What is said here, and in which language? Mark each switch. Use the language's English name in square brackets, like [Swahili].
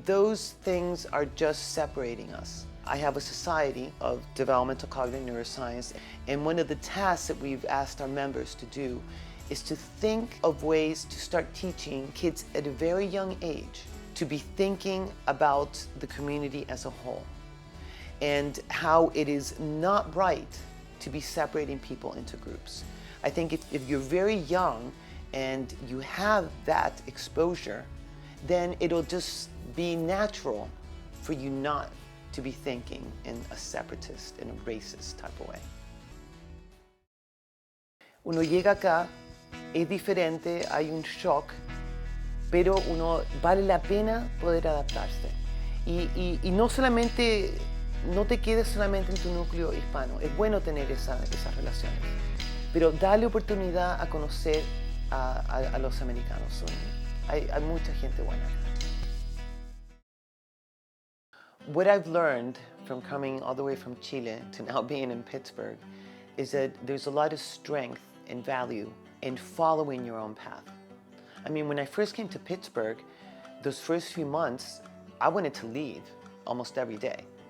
[English] Those things are just separating us. I have a society of developmental cognitive neuroscience, and one of the tasks that we've asked our members to do is to think of ways to start teaching kids at a very young age to be thinking about the community as a whole and how it is not right to be separating people into groups. I think if you're very young and you have that exposure, then it'll just be natural for you not to be thinking in a separatist, in a racist type of way. [Spanish] Uno llega acá, es diferente, hay un shock, pero vale la pena poder adaptarse. Y no solamente, no te quedes solamente en tu núcleo hispano. Es bueno tener esas relaciones, pero dale oportunidad a conocer a los americanos. Hay mucha gente buena acá. [English] What I've learned from coming all the way from Chile to now being in Pittsburgh is that there's a lot of strength and value in following your own path. When I first came to Pittsburgh, those first few months, I wanted to leave almost every day.